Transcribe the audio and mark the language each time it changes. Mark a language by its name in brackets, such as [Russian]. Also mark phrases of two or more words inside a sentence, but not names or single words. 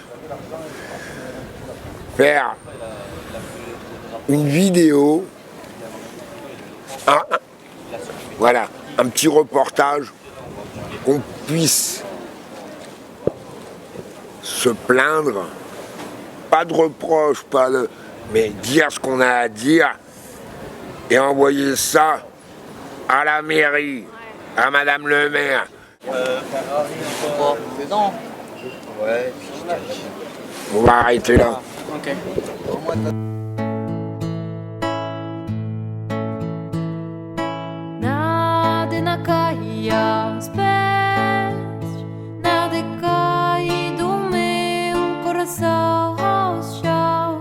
[French] faire une vidéo, voilà, un petit reportage, qu'on puisse se plaindre, pas de reproches, mais dire ce qu'on a à dire et envoyer ça à la mairie, à Madame le maire. Dedans. Ouais, on va arrêter là. Ok. [Portuguese] Nada cai aos pés, nada cai do meu coração ao chão.